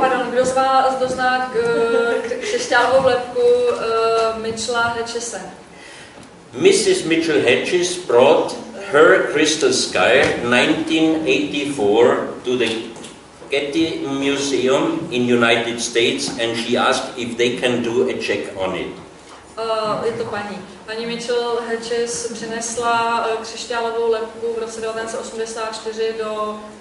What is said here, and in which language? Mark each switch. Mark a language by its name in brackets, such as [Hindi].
[Czech] Kdo z vás dozná křišťálovou lebku Mitchella Hedgese? [English] Mrs. Mitchell-Hedges brought her crystal skull 1984 to the Getty Museum in United States, and she asked if they can do a check on it. [Czech] Je to paní Mitchell Hedges přinesla křišťálovou lebku v roce 1984 do